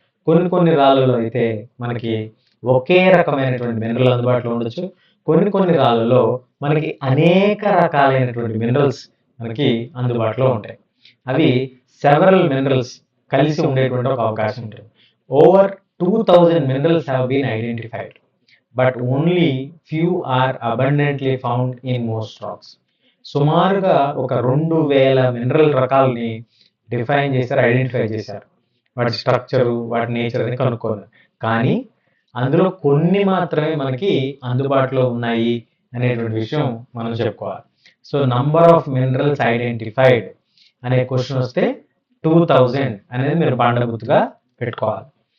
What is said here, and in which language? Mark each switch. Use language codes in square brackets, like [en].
[te] కొన్ని రాళ్ళలో అయితే మనకి ఒకే రకమైనటువంటి మినరల్ అందుబాటులో ఉండొచ్చు. కొన్ని రాళ్ళలో మనకి అనేక రకాలైనటువంటి మినరల్స్ మనకి అందుబాటులో ఉంటాయి. అవి సెవరల్ మినరల్స్ కలిసి ఉండేటువంటి ఒక అవకాశం ఉంటుంది. [en] Over 2000 minerals have been identified, but only few are abundantly found in most rocks. [te] సుమారుగా ఒక 2000 మినరల్ రకాలని డిఫైన్ చేశారు, ఐడెంటిఫై చేశారు. వాటి స్ట్రక్చరు, వాటి నేచర్ అని కనుక్కోవాలి. కానీ అందులో కొన్ని మాత్రమే మనకి అందుబాటులో ఉన్నాయి అనేటువంటి విషయం మనం చెప్పుకోవాలి. So number of minerals identified అనే క్వశ్చన్ వస్తే 2000 అనేది మీరు బండగుర్తుగా పెట్టుకోవాలి.